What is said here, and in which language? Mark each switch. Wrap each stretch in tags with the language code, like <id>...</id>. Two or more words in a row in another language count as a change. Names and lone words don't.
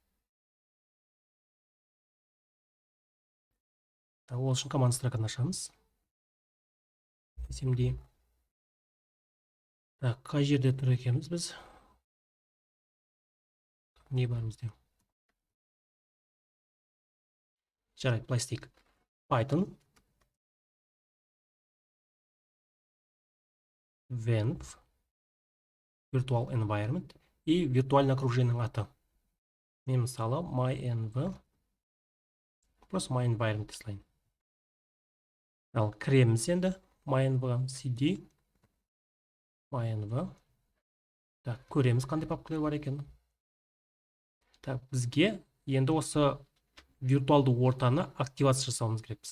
<kk>Ол үшін команд строканы ашамыз. SMD. Қай жерде тұр екенбіз біз? Не бар бізде? Жарайды, былай істейік.</kk> <en>Python venv virtual environment</en> <ru>и виртуальное окружениенің</ru> <kk>аты. Мен мысалы mynv просто</kk> <en>my environment</en> <kk>десейін. Ал кіреміз енді mynv cd mynv. Так, көреміз қандай папкалар бар екен. Так, бізге енді осы виртуалды ортаны активация жасауымыз керекпіз.</kk>